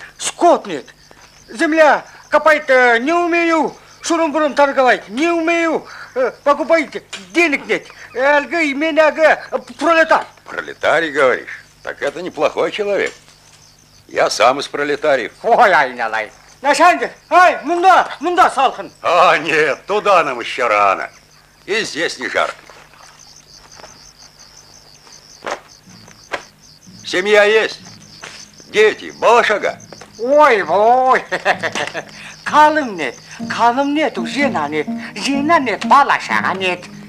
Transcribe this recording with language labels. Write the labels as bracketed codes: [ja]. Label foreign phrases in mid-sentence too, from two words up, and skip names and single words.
[ru] Скот нет. Земля копать не умею. Шурум-бурум торговать не умею. Покупать денег нет. Альгай меня пролетар. Пролетарий, говоришь? Так это неплохой человек. Я сам из пролетариев. Ой, айналай. [kk] Няшандек, ай, мунда салхын. [ru] А, нет, туда нам еще рано. И здесь не жарко. Семья есть? Дети, балашага? Ой, kalım net, жена нет, балашага нет.